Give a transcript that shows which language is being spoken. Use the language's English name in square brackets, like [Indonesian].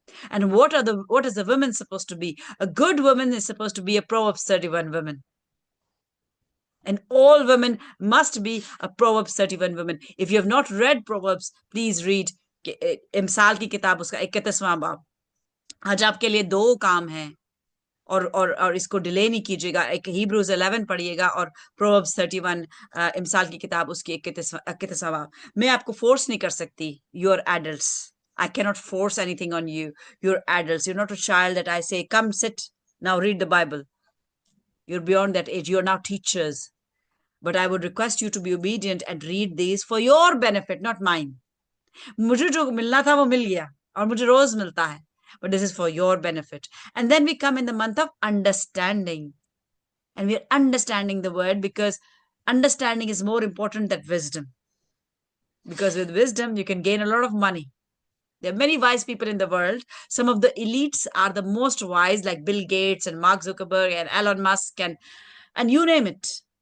[English] And what is the woman supposed to be? A good woman is supposed to be a Proverbs 31 woman. And all women must be a Proverbs 31 woman. If you have not read Proverbs, please read [Hindi] इमसाल की किताब उसका 31वां बाब. आज आपके लिए 2 काम हैं और इसको डिले नहीं कीजिएगा. एक Hebrews 11 पढ़िएगा और Proverbs 31 इमसाल की किताब उसकी 31वां बाब. मैं आपको फोर्स नहीं कर सकती. [English] You are adults. I cannot force anything on you. You're adults. You're not a child that I say, come sit, now read the Bible. You're beyond that age. You're now teachers. But I would request you to be obedient and read these for your benefit, not mine. [Hindi] मुझे जो मिलना था वो मिल गया और मुझे रोज मिलता है. [English] But this is for your benefit. And then we come in the month of understanding. And we are understanding the word because understanding is more important than wisdom. Because with wisdom, you can gain a lot of money. There are many wise people in the world. Some of the elites are the most wise, like Bill Gates and Mark Zuckerberg and Elon Musk and you name it.